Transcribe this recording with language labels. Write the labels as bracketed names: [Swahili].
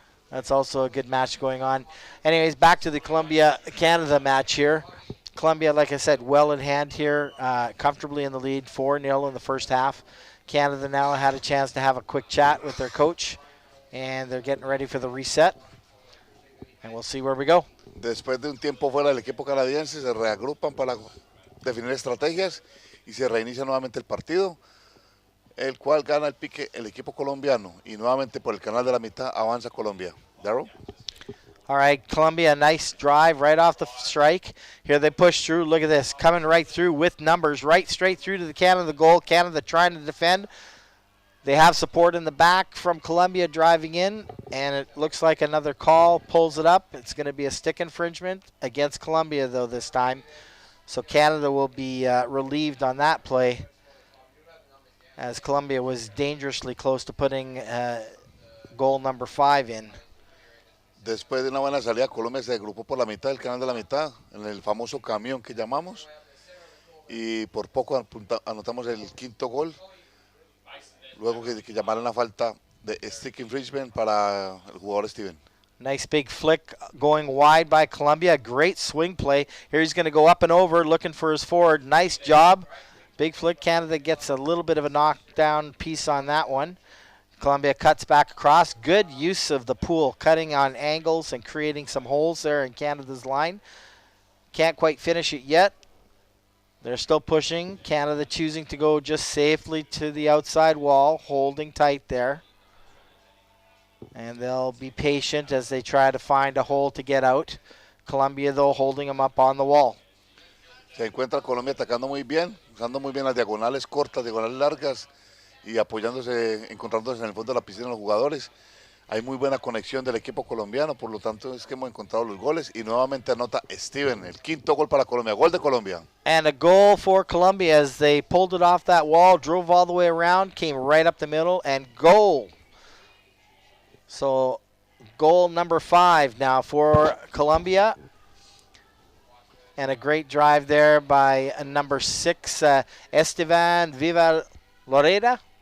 [English] That's also a good match going on. Anyways, back to the Colombia-Canada match here. Colombia, like I said, well in hand here, comfortably in the lead, 4-0 in the first half. Canada now had a chance to have a quick chat with their coach, and they're getting ready for the reset. And we'll see where we go. [Spanish] Después de un tiempo fuera del equipo canadiense, se reagrupan para definir estrategias y se reinicia nuevamente el partido, el cual gana el pique el equipo colombiano y nuevamente por el canal de la mitad avanza Colombia. Darryl. [English] All right, Colombia, a nice drive right off the strike. Here they push through. Look at this, coming right through with numbers, right straight through to the Canada goal. Canada trying to defend. They have support in the back from Colombia driving in, and it looks like another call pulls it up. It's going to be a stick infringement against Colombia, though, this time. So Canada will be relieved on that play, as Colombia was dangerously close to putting goal number 5 in. [Spanish] Después de una buena salida, Colombia se agrupó por la mitad del canal de la mitad, en el famoso camión que llamamos, y por poco anotamos el quinto gol, luego que llamaron la falta de stick infringement para el jugador Steven. [English] Nice big flick going wide by Colombia, great swing play. Here he's going to go up and over, looking for his forward. Nice job. Big flick. Canada gets a little bit of a knockdown piece on that one. Colombia cuts back across. Good use of the pool, cutting on angles and creating some holes there in Canada's line. Can't quite finish it yet. They're still pushing. Canada choosing to go just safely to the outside wall, holding tight there. And they'll be patient as they try to find a hole to get out. Colombia, though, holding them up on the wall. [Spanish] Se encuentra Colombia atacando muy bien, usando muy bien las diagonales cortas, diagonales largas, y apoyándose, encontrándose en el fondo de la piscina los jugadores. Hay muy buena conexión del equipo colombiano, por lo tanto es que hemos encontrado los goles y nuevamente anota Steven, el quinto gol para Colombia, gol de Colombia. [English] And a goal for Colombia as they pulled it off that wall, drove all the way around, came right up the middle, and goal. So goal number 5 now for Colombia. And a great drive there by number 6, Esteban Viva Loreda.